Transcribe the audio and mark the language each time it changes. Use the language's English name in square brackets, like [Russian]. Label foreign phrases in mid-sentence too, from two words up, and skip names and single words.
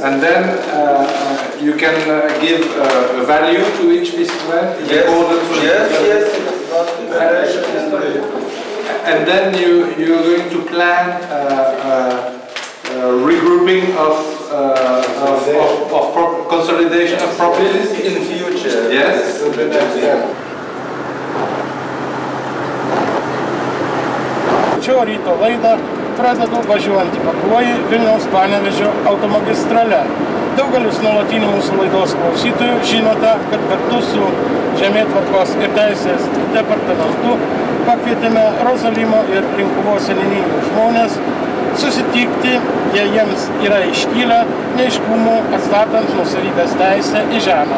[English] And then you can give a value to each piece of land in accordance with and then you're going to plan regrouping of consolidation of properties in future. Yes. [Lithuanian] Šio ryto laidą pradedu važiuojant į Pakruojį Vilniaus-Panevėžio automagistrale. Daugelis nuolatinių mūsų laidos klausytojų žinote, kad kartu su Žemėtvarkos ir teisės departamentu pakvietėme Rozalimo ir Linkuvos seniūnijų žmonės susitikti, jei jiems yra iškylę neiškumų atstatant nuosavybės teisę į žemę.